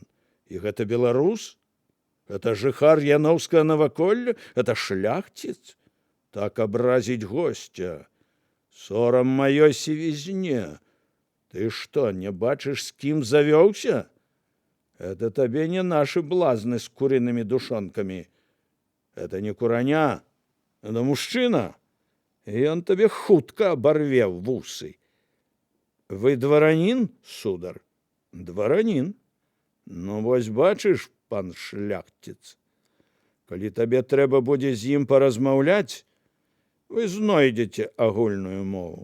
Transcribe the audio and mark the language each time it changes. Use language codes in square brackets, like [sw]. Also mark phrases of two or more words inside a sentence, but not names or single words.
[be] «І гэта беларус? Это жыхар Яноўскага наваколля? Это шляхціц? Так абразіць гостя! Сорам маёй сівізне! Ты што, не бачыш, з кім завёўся? [ru] Это табе не наши блазны с куриными душонками. Это не кураня, это мужчина. И он тебе [be] хутка оборве вусы. [ru] Вы дворянин, сударь? Дворянин. [be] Ну, вось бачыш, пан шляхціц, калі табе трэба будзе з ім паразмаўляць, вы знойдзеце агульную мову.